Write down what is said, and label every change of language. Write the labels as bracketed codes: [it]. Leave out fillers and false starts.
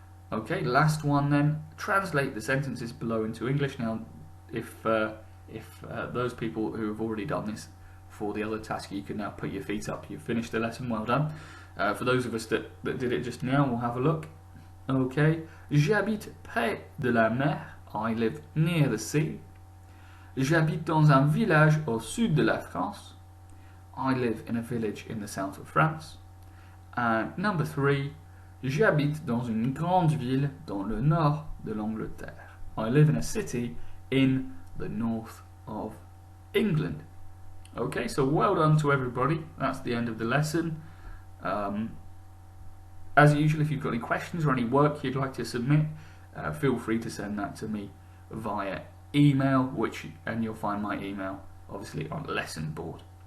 [en] Okay, last one then. Translate the sentences below into English. Now, if those people who have already done this for the other task, you can now put your feet up. You've finished the lesson, well done. For those of us that did it just now, we'll have a look. Okay, [fr] j'habite près de la mer. [en] I live near the sea. [fr] J'habite dans un village au sud de la France. [en] I live in a village in the south of France. And number 3, [fr] j'habite dans une grande ville dans le nord de l'Angleterre. [en] I live in a city in the north of England. Okay, so well done to everybody. That's the end of the lesson. As usual, if you've got any questions or any work you'd like to submit, feel free to send that to me via email, and you'll find my email obviously on lesson board.